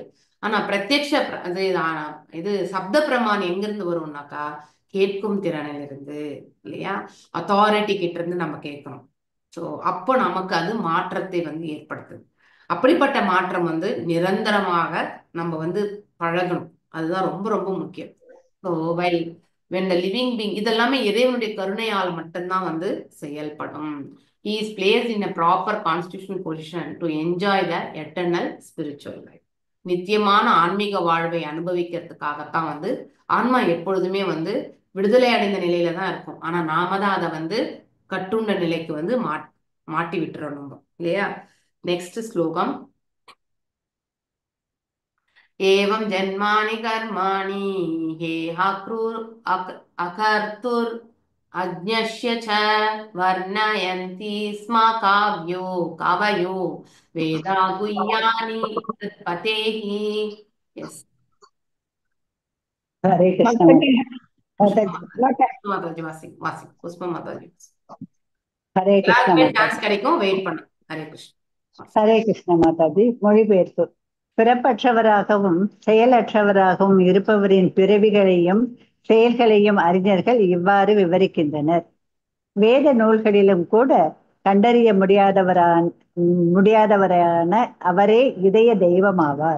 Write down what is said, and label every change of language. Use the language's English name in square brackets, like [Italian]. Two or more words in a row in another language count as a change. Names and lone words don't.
[Tamil] ஆனா பிரத்யக்ஷ இது சப்த பிரமாணம் எங்கிருந்து வரும்னாக்கா கேட்கும் திறனில் இருந்து, இல்லையா? அத்தாரிட்டி கிட்ட இருந்து நம்ம கேட்கணும். சோ அப்போ நமக்கு அது மாற்றத்தை வந்து ஏற்படுத்துது. அப்படிப்பட்ட மாற்றம் வந்து நிரந்தரமாக நம்ம வந்து பழகணும். அதுதான் ரொம்ப ரொம்ப முக்கியம். [English] so while when the living being, [Tamil] இதெல்லாமே இறைவனுடைய கருணையால் மட்டும்தான் வந்து செயல்படும். [English] He is placed in a proper constitutional position to enjoy the eternal spiritual life. [Tamil] நித்தியமான ஆன்மீக வாழ்வை அனுபவிக்கிறதுக்காகத்தான் வந்து ஆன்மா எப்பொழுதுமே வந்து விடுதலை அடைந்த நிலையில தான் இருக்கும். ஆனா நாம தான் அதை வந்து கட்டுண்ட நிலைக்கு வந்து மாட்டி விட்டுறணும், இல்லையா? நெக்ஸ்ட் ஸ்லோகம். [Sanskrit] एवं जन्मानि कर्माणि हे अकर्तुर् अज्ञस्य च वर्णयन्ति स्म कवयो वेदा गुह्यानि तत्पतेः. [English] यस, [Sanskrit] हरे कृष्ण [Tamil] மாதாஜி [Hindi] माताजी। माताजी वासी पुष्पा माताजी [Sanskrit] हरे कृष्ण [Tamil] எல்லாருக்குமே [Hindi] माताजी। [Tamil] சான்ஸ் கிடைக்கும், வெயிட் பண்ணு. [Sanskrit] हरे कृष्ण. हरे कृष्ण [Tamil] மாதாஜி. மொழிபெயர்ப்பு. பிறப்பற்றவராகவும் செயலற்றவராகவும் இருப்பவரின் பிறவிகளையும் செயல்களையும் அறிஞர்கள் இவ்வாறு விவரிக்கின்றனர். வேத நூல்களிலும் கூட கண்டறிய முடியாதவரான அவரே இதய தெய்வமாவார்.